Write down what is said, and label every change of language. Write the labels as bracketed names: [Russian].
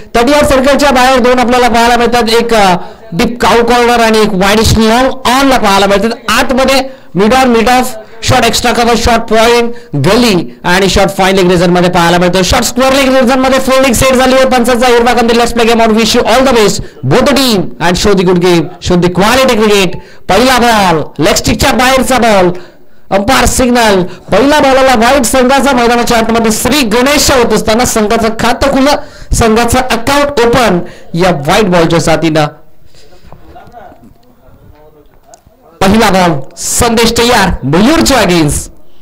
[Marathi] तटीय सर्कलच्या बाहेर दोन आपल्याला पाहायला मिळतात, एक डीप काउ कॉर्नर आणि एक वाईडिश लॉंग ऑन ला पाहायला मिळतात. आतमध्ये mid on mid of shot, extra cover shot, point गली आणि शॉट फाईन लेग रिझन मध्ये पाहायला मिळतो. शॉट स्क्वेअर लेग रिझन मध्ये फोल्डिंग सेट झाली आहे. पंचाचा हिरवा कंदील. [English] Let's play game out. Wish you all the best both the team and show the good game, show the quality cricket. [Marathi] पहिला ball leg स्टिकच्या बाहेरचा बॉल, अंपायर सिग्नल. पहिला बॉलला white संघाचा मैदानाच्या आतमध्ये श्री गणेश होत असताना संघाचं खातं खुलं, संघाचं अकाउंट ओपन या व्हाईट बॉलच्या साथीनं. पहिला बॉल संदेश तयार मयूरच्या अगेन्स्ट.